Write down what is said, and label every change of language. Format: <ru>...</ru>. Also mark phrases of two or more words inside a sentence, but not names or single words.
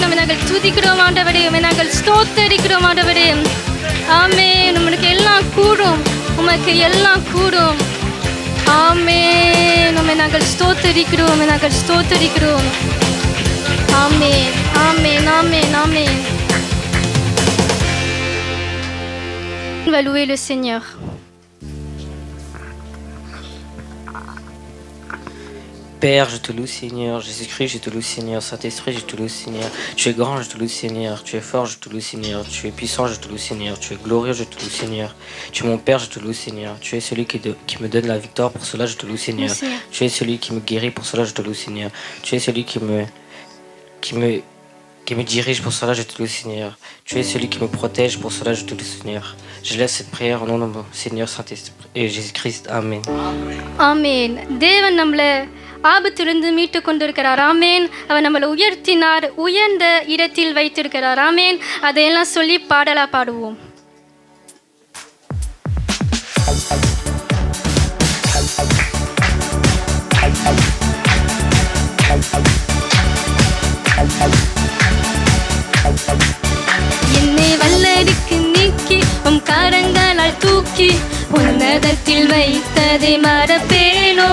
<ta>நாங்கள் துதிக்கிறோம் ஆண்டவரே, நாங்கள் ஸ்தோத்தரிக்கிறோம் ஆண்டவரே. ஆமென். உங்களுக்கு எல்லாம் கூடும், உமக்கு எல்லாம் கூடும். ஆமென். நாங்கள் ஸ்தோத்தரிக்கிறோம், நாங்கள் ஸ்தோத்தரிக்கிறோம். ஆமென் ஆமென் ஆமென் ஆமென்.</ta> <fr>On va louer le Seigneur. Père, je te loue Seigneur, Jésus-Christ, je te loue Seigneur, Saint-Esprit, je te loue Seigneur, tu es grand, je te loue Seigneur, tu es fort, je te loue Seigneur, tu es puissant, je te loue Seigneur, tu es glorieux, je te loue Seigneur, tu es mon Père, je te loue Seigneur, tu es celui qui me donne la victoire, pour cela je te loue Seigneur, tu es celui qui me guérit, pour cela je te loue Seigneur, tu es celui qui me dirige, pour cela je te loue Seigneur, tu es celui qui me protège, pour cela je te loue Seigneur. Je laisse cette prière au nom de mon Seigneur Saint-Esprit et Jésus-Christ. Amen.</fr> <ta>ஆமென். தேவன் நம்மளை ஆபத்திலிருந்து மீட்டு கொண்டிருக்கிறார். ஆமென். அவர் நம்மளை உயர்த்தினார், உயர்ந்த இடத்தில் வைத்திருக்கிறார். ஆமென். அதையெல்லாம் சொல்லி பாடலா பாடுவோம். என்னை வல்லடிக்கு நீக்கி உம் கரங்களால் தூக்கி உன்னதத்தில் வைத்ததை மறப்பேனோ.</ta>